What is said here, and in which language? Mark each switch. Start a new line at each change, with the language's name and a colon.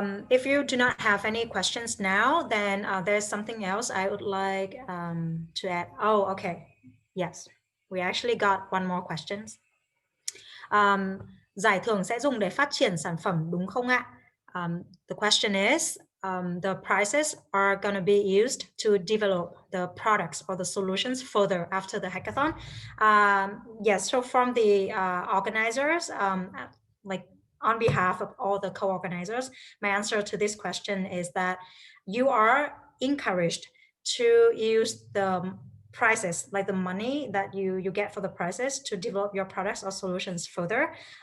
English: If you do not have any questions now, then there's something else I would like to add. Oh, okay. Yes, we actually got one more question.
Vietnamese: Giải thưởng sẽ dùng để phát triển sản phẩm đúng không ạ?
English: The question is, the prizes are going to be used to develop the products or the solutions further after the hackathon. Yes, so from the organizers, like on behalf of all the co-organizers, my answer to this question is that you are encouraged to use the prizes, like the money that you get for the prizes, to develop your products or solutions further.